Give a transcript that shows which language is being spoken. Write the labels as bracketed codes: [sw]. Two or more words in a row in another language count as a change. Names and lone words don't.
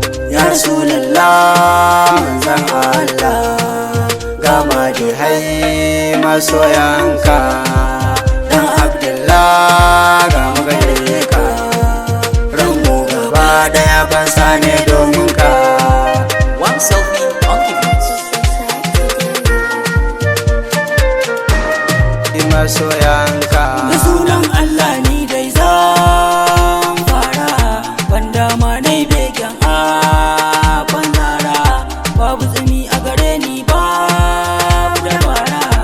[ar] يا رسول الله, [ha] manzon Allah, ga madihai masoyanka. Dan Abdullah, ga mu gare ka. Ranmu gaba daya fansa ne domin ka. [en] One selfie on the beat. [ha] Masoyanka. Da sunan Allah ni dai zan fara, ban dama nai begen abin zara. Babu tsimi a gare ni, babu dabara.